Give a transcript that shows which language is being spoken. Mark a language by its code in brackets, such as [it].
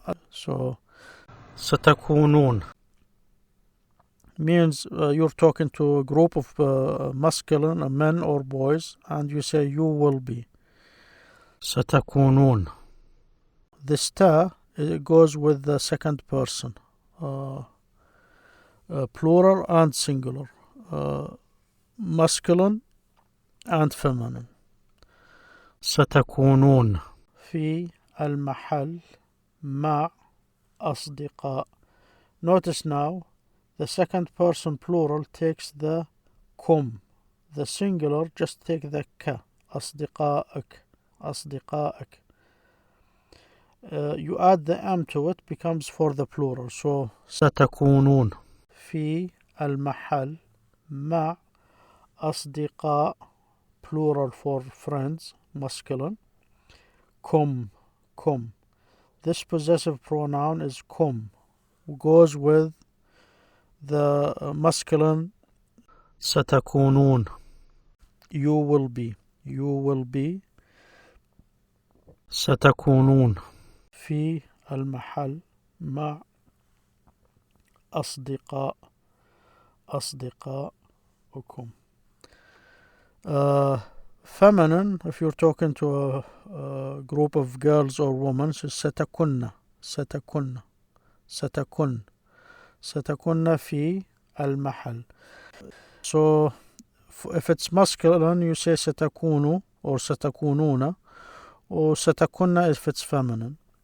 [en] So ستكونون means you're talking to a group of masculine men or boys, and you say you will be. [ar] ستكونون. [en] This ta, it goes with the second person, plural and singular, masculine and feminine. [ar] ستكونون في المحل مع أصدقاء. [en] Notice now, the second person plural takes the kum. The singular just take the ka. أصدقائك. أصدقائك. You add the M to it, becomes for the plural. So [ar] ستكونون في المحل مع أصدقاء, [en] plural for friends, masculine. kum. This possessive pronoun is kum, goes with the masculine ستكونون. You will be. [ar] ستكونون في المحل مع أصدقائكم. [en] Feminine, if you're talking to a group of girls or women, so [ar] ستكن في المحل. [en] So if it's masculine, you say ستكونوا or ستكونون, or ستكن if it's feminine.